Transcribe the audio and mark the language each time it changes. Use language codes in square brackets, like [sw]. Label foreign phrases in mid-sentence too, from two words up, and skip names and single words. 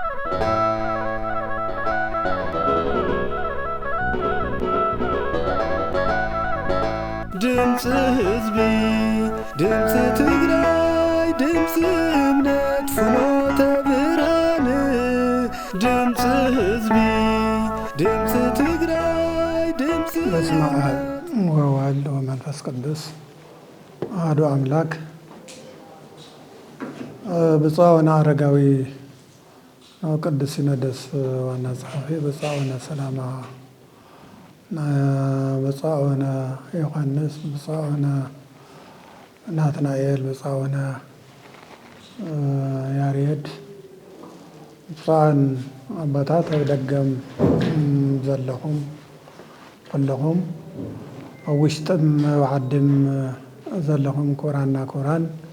[ti] ድምፅ ህዝቢ ድምፅ ትግራይ ድምፅ እምነት ፍኖተ ብርሃን ድምፅ ህዝቢ ድምፅ ትግራይ ድምፅ [gez] በስመ አብ ወወልድ ወመንፈስ ቅዱስ አሐዱ አምላክ። [ti] ብፁዕ አቡነ አረጋዊ ቅዱስ ሲኖዶስ ዋና ጸሐፊ፣ ብፁዕ አቡነ ሰላማ፣ ብፁዕ አቡነ ዮሐንስ፣ ብፁዕ አቡነ ናትናኤል፣ ብፁዕ አቡነ ያሬድ፣ ብፁዓን አባታት ኣብ ደገም ዘለኹም ኩለኹም ኣብ ውሽጥም ኣብ ዓድም ዘለኹም ክቡራንና ክቡራን